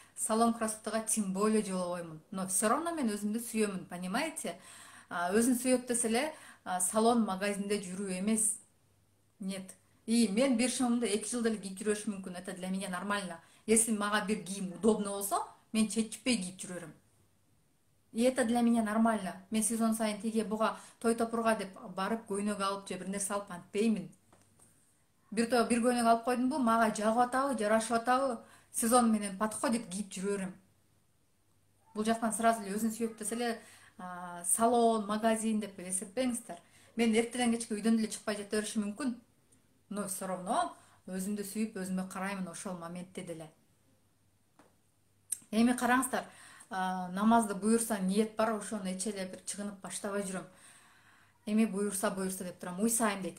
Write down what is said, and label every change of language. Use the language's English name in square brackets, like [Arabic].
[Kyrgyz] Салон красотага [Russian] тем более [Kyrgyz] жолобоймун. [Russian] Но все равно [Kyrgyz] мен өзүмдү сүйөмүн, [Russian] понимаете? [Kyrgyz] Өзүн сүйөт десе эле салон, магазинде жүрүү эмес. [Russian] Нет. [Kyrgyz] И мен бир шумумду 2 жылда эле кийип жүрөшүм мүмкүн. [Russian] Это для меня нормально. Если [Kyrgyz] мага бир кийим [Russian] удобно [Kyrgyz] болсо, мен чечпей кийип жүрөрүм. [Russian] И это для меня нормально. [Kyrgyz] Мен сезон сайын тиге буга той топурга деп барып көйнөк алып же бир нерсе алып антпеймин. Бир көйнөк алып койдумбу, мага жагып атабы, жарашып атабы, сезон менен [Russian] подходит, [Kyrgyz] кийип жүрөрүм. Бул жактан сразу эле өзүн сүйөт десе эле салон, магазин деп эсептеңиздер. Мен эртеден кечке үйдөн деле чыкпай жата беришим мүмкүн. [Russian] Но все равно [Kyrgyz] өзүмдү сүйүп, өзүмө караймын ошол моментте деле. Эми караңыздар, намазды буюрса ниет бар, ошону эче эле бир чыгынып баштабай жүрөм. Эми буюрса деп турам, уйсайм дейт.